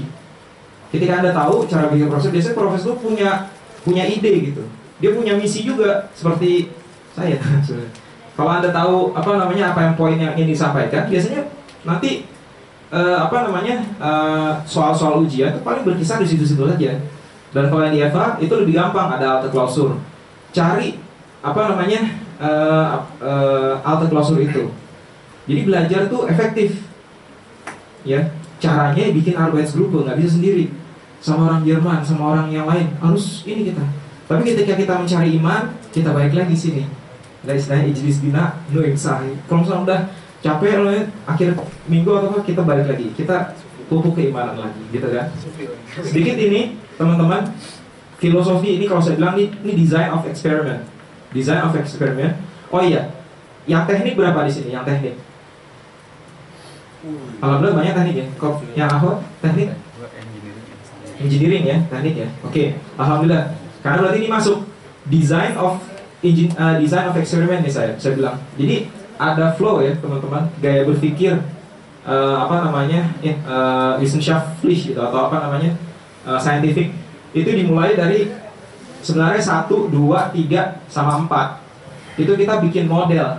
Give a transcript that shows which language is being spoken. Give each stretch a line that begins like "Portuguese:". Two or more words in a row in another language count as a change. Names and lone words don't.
Indonesian: Ketika Anda tahu cara bikin profesor, biasanya profesor tuh punya ide gitu. Dia punya misi juga seperti saya. Kalau Anda tahu apa yang poin yang ingin disampaikan, biasanya nanti soal-soal ujian itu paling berkisar di situ-situ saja. Dan kalau yang di EVA itu lebih gampang, ada
German: alte klausur.
Indonesian: Cari
German: alte klausur
Indonesian: itu. Jadi belajar itu efektif. Ya, caranya bikin Arbeitsgruppe, nggak bisa sendiri. Sama orang Jerman, sama orang yang lain, harus ini kita. Tapi ketika kita mencari iman, kita balik lagi sini. Ada istilahnya
Arabic: اجلس بنا نؤمن ساعة.
Indonesian: Kalau misalnya udah capek akhir minggu atau apa, kita balik lagi, kita pupuk keimanan lagi, gitu kan? Sedikit ini, teman-teman, filosofi ini kalau saya bilang ini
English: design of experiment. Design of experiment.
Indonesian: Oh iya, yang teknik berapa di sini? Yang teknik? Alhamdulillah banyak teknik ya. Yang apa? Teknik? Engineering ya, teknik ya. Oke, alhamdulillah. Karena berarti ini masuk
English: design of experiment
Indonesian: nih saya bilang. Jadi ada flow ya teman-teman, gaya berpikir wissenschaftlich gitu atau scientific itu dimulai dari sebenarnya 1, 2, 3 sama 4 itu kita bikin model.